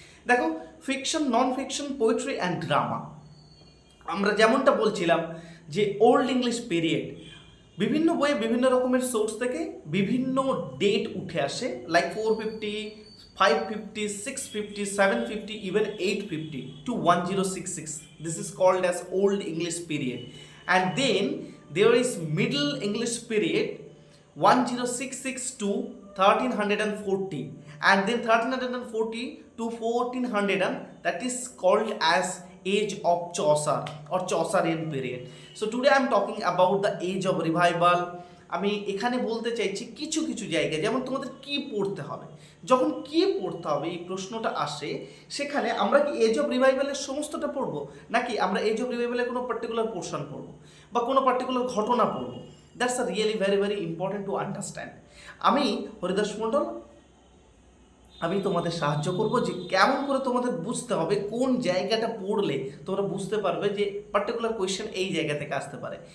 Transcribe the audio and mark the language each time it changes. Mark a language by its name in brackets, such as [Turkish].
[Bangla] দেখো fiction, non fiction, poetry and drama. আমরা যেমনটা বলছিলাম যে ওল্ড ইংলিশ পিরিয়ড, বিভিন্ন বইয়ে বিভিন্ন রকমের সোর্স থেকে বিভিন্ন ডেট উঠে আসে, like 450, 550, 650, 750, even 850 to 1066. [English] This is called as Old English period. And then there is Middle English period 1066 to 1340, and then 1340 to 1400, and that is called as Age of Chaucer or Chaucerian period. So today I am talking about the Age of Revival. [Bangla] আমি এখানে বলতে চাইছি কিছু কিছু জায়গায় যেমন তোমাদের কি পড়তে হবে, যখন কি পড়তে হবে এই প্রশ্নটা আসে, সেখানে আমরা কি এজ অফ রিভাইভালের সমস্তটা পড়বো, নাকি আমরা এজ অফ রিভাইভালের কোনো পার্টিকুলার পোর্শন পড়বো বা কোনো পার্টিকুলার ঘটনা পড়বো? [English] That's a really very very important to understand. [Bangla] আমি হরিদাস মণ্ডল, আমি তোমাদের সাহায্য করব যে কেমন করে তোমাদের বুঝতে হবে কোন জায়গাটা পড়লে তোমরা বুঝতে পারবে যে পার্টিকুলার কোয়েশ্চেন এই জায়গা থেকে আসতে পারে।